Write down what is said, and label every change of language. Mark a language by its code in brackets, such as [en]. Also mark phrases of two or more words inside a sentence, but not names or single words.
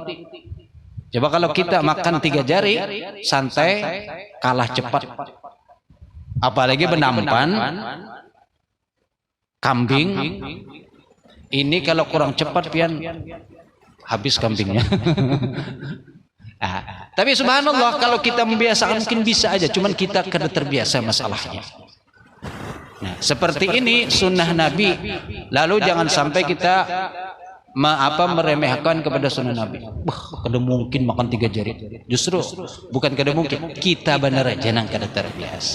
[id] Coba kalau kita makan 3 jari, santai, kalah cepat. [bjn] Apalagi benampan, kambing, ini kalau kurang cepat pian habis kambingnya. [id] Tapi subhanallah kalau kita membiasakan mungkin bisa aja, cuman kita kada terbiasa masalahnya. Nah, seperti ini sunnah Nabi. Lalu jangan sampai kita meremehkan kepada sunnah Nabi. [bjn] Kada mungkin makan 3 jari. Justru bukan kada mungkin, kita benar aja nang kada terbiasa.